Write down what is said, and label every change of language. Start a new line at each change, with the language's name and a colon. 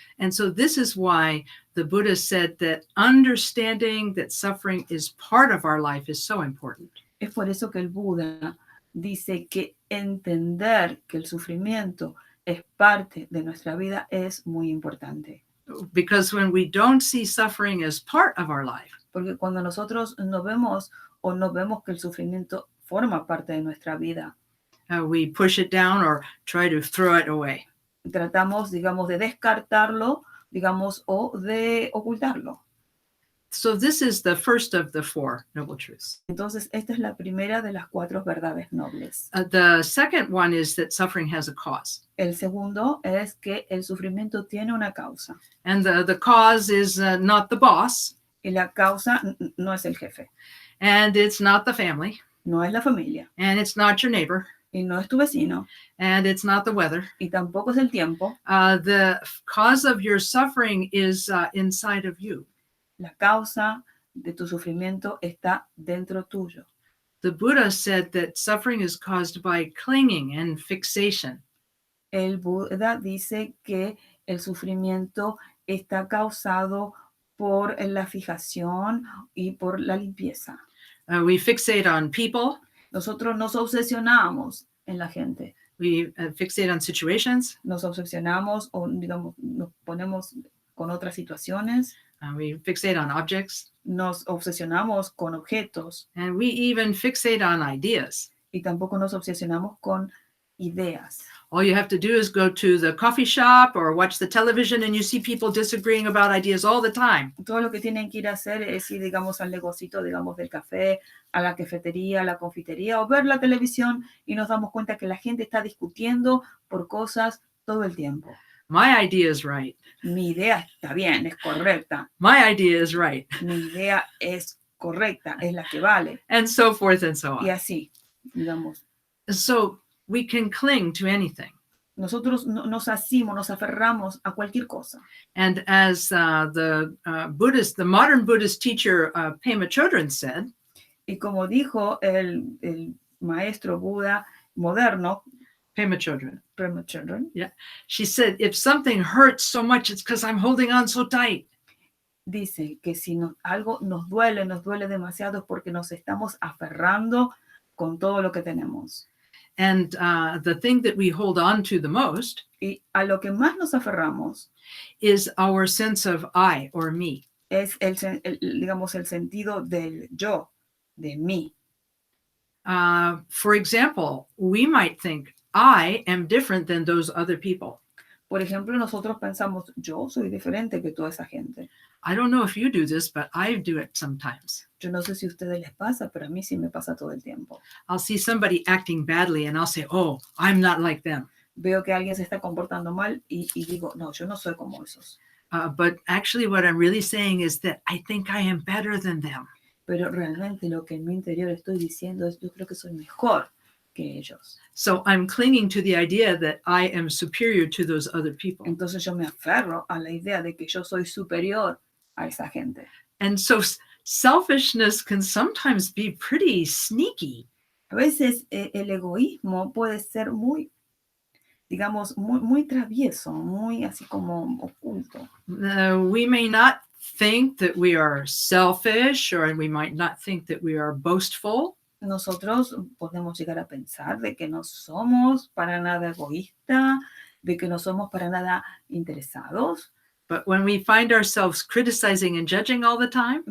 English: And so this is why the Buddha said that understanding that suffering is part of our life is so important.
Spanish: Es por eso que el Buda dice que entender que el sufrimiento es parte de nuestra vida es muy importante.
English: Because when we don't see suffering as part of our life,
Spanish: porque cuando nosotros no vemos que el sufrimiento forma parte de nuestra vida,
English: we push it down or try to throw it away.
Spanish: Tratamos, digamos, de descartarlo, digamos, o de ocultarlo.
English: So this is the first of the four noble truths.
Spanish: Entonces, esta es la primera de las 4 verdades nobles.
English: The second one is that suffering has a cause.
Spanish: El segundo es que el sufrimiento tiene una causa.
English: And the cause is not the boss.
Spanish: Y la causa no es el jefe.
English: And it's not the family.
Spanish: No es la familia.
English: And it's not your neighbor.
Spanish: Y no es tu vecino.
English: And it's not the weather.
Spanish: Y tampoco es el tiempo.
English: The cause of your suffering is inside of you.
Spanish: La causa de tu sufrimiento está dentro tuyo.
English: The Buddha said that suffering is caused by clinging and fixation.
Spanish: El Buda dice que el sufrimiento está causado por la fijación y por la limpieza.
English: We fixate on people.
Spanish: Nosotros nos obsesionamos en la gente.
English: We fixate on situations.
Spanish: Nos obsesionamos o digamos, nos ponemos con otras situaciones.
English: We fixate on objects.
Spanish: Nos obsesionamos con objetos.
English: And we even fixate on ideas.
Spanish: Y tampoco nos obsesionamos con ideas.
English: All you have to do is go to the coffee shop or watch the television and you see people disagreeing about ideas all the time.
Spanish: Todo lo que tienen que ir a hacer es ir, digamos, al negocito, digamos, del café, a la cafetería, a la confitería o ver la televisión y nos damos cuenta que la gente está discutiendo por cosas todo el tiempo.
English: My idea is right.
Spanish: Mi idea está bien, es correcta.
English: My idea is right.
Spanish: Mi idea es correcta, es la que vale.
English: And so forth and so on.
Spanish: Y así, digamos.
English: So we can cling to anything.
Spanish: Nosotros nos asimos, nos aferramos a cualquier cosa.
English: And as the modern Buddhist teacher Pema Chodron said,
Spanish: Y como dijo el maestro Buda moderno,
English: Pema Chodron,
Spanish: Pema Chodron,
English: she said, if something hurts so much, it's because I'm holding on so tight.
Spanish: dice que si algo nos duele demasiado es porque nos estamos aferrando con todo lo que tenemos.
English: And the thing that we hold on to the most
Spanish: Y a lo que más nos aferramos
English: is our sense of I or me.
Spanish: es digamos, el sentido del yo, de mí.
English: For example, we might think, I am different than those other people.
Spanish: Por ejemplo, nosotros pensamos, yo soy diferente que toda esa gente.
English: I don't know if you do this, but I do it sometimes.
Spanish: Yo no sé si a ustedes les pasa, pero a mí sí me pasa todo el tiempo.
English: I'll see somebody acting badly and I'll say, oh, I'm not like them.
Spanish: Veo que alguien se está comportando mal y digo, no, yo no soy como esos.
English: But actually what I'm really saying is that I think I am better than them.
Spanish: Pero realmente lo que en mi interior estoy diciendo es, yo creo que soy mejor que ellos.
English: So I'm clinging to the idea that I am superior to those other people.
Spanish: Entonces yo me aferro a la idea de que yo soy superior a esa gente.
English: And so selfishness can sometimes be pretty sneaky.
Spanish: A veces el egoísmo puede ser muy, digamos, muy travieso, muy así como oculto.
English: We may not think that we are selfish, or we might not think that we are boastful.
Spanish: Nosotros podemos llegar a pensar de que no somos para nada egoístas, de que no somos para nada interesados.
English: But when we find ourselves criticizing and judging all the time,